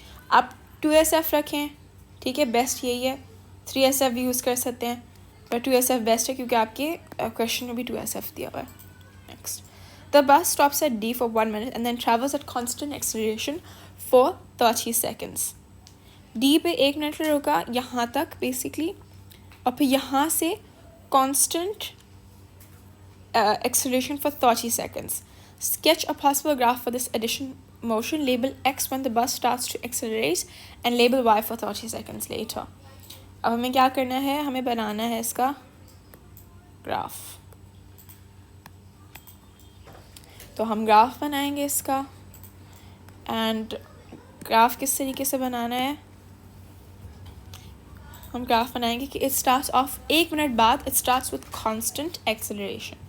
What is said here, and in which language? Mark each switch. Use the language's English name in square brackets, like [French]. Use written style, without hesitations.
[Hindi] आप 2SF रखें, ठीक है, बेस्ट यही है. 3SF भी यूज़ कर सकते हैं, पर 2SF बेस्ट है क्योंकि आपके क्वेश्चन में भी 2SF दिया हुआ है. [English] Next, the bus stops at D for 1 minute and then travels at constant acceleration for 30 seconds. [Hindi] D पे 1 मिनट में रुका यहाँ तक बेसिकली, और फिर यहाँ से [English] constant acceleration for 30 seconds. Sketch a possible graph for this addition motion. Label X when the bus starts to accelerate and label Y for 30 seconds later. [Hindi] अब हमें क्या करना है, हमें बनाना है इसका ग्राफ. तो हम ग्राफ बनाएंगे इसका. एंड ग्राफ किस तरीके से बनाना है, हम ग्राफ बनाएंगे कि [English] it starts off [Hindi] 1 मिनट बाद [English] It starts with constant acceleration.